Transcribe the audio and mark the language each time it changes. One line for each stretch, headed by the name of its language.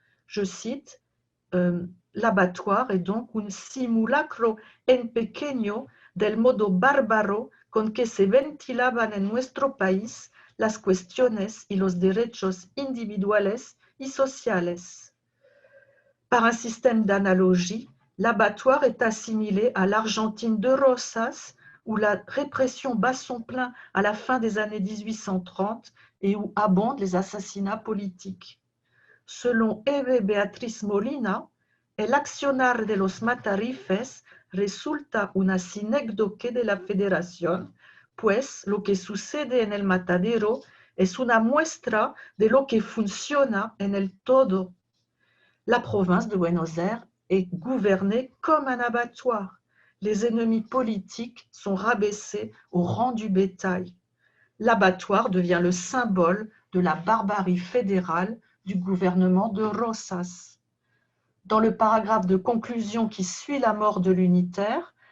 French: Je cite, l'abattoir est donc un
Spanish: simulacro en pequeño del modo bárbaro con que se ventilaban en nuestro país las cuestiones y los derechos individuales y sociales.
French: Par un système d'analogie, l'abattoir est assimilé à l'Argentine de Rosas, où la répression bat son plein à la fin des années 1830 et où abondent les assassinats politiques. Selon
Spanish: Eve Beatriz Molina, el accionar de los matarifes resulta una sinécdoque de la Federación, pues lo que sucede en el Matadero es una muestra de lo que funciona en el todo.
French: La province de Buenos Aires est gouvernée comme un abattoir. Les ennemis politiques sont rabaissés au rang du bétail. L'abattoir devient le symbole de la barbarie fédérale du gouvernement de Rosas. Dans le paragraphe de conclusion qui suit la mort de l'unitaire,